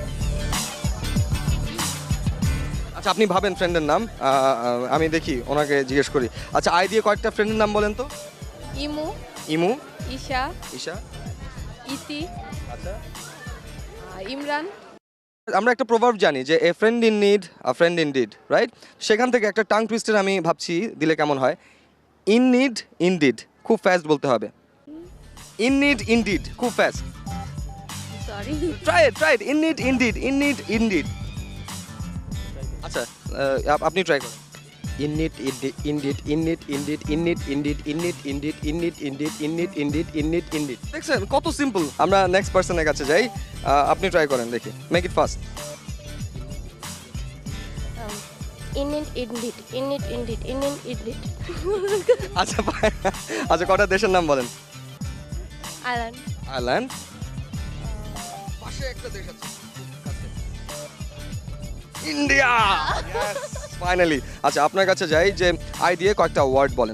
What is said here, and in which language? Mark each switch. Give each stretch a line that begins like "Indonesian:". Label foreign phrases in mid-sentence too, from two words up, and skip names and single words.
Bangla: আচ্ছা, আপনি ভাবেন ফ্রেন্ডের নাম, আমি দেখি ওনাকে জিজ্ঞেস করি। আচ্ছা, আই দিয়ে কয়েকটা ফ্রেন্ডের নাম বলেন তো। ইমু, ইমু। ঈশা, ঈশা। ইতি, আচ্ছা, ইমরান। আমরা একটা প্রভাব জানি যে
English: a friend in need a friend in deed,
Bangla: রাইট? সেখান থেকে একটা
English: tongue twister
Bangla: আমি ভাবছি দিলে কেমন হয়।
English: in need in deed,
Bangla: খুব ফাস্ট বলতে হবে।
English: in need in deed,
Bangla: খুব ফাস্ট। সরি,
English: try it. in need in deed, in need in deed.
Bangla: আচ্ছা, আপনি ট্রাই করুন।
English: Init, indit, init, indit, init, indit, init, indit, init, indit, init, indit, init, indit.
Bangla: দেখছেন কত সিম্পল। আমরা
English: next person's
Bangla: কাছে যাই, আপনি ট্রাই করেন, দেখি,
English: make it fast. Init, indit, init, indit, init, indit.
Bangla: আচ্ছা, আচ্ছা, কটা দেশের নাম বলেন?
English: Island.
Bangla: আয়ারল্যান্ড। পাশে একটা দেশ আছে, ইন্ডিয়া ফাইনালি। আচ্ছা আপনার কাছে যাই যে আই দিয়ে কয়েকটা ওয়ার্ড বলেন।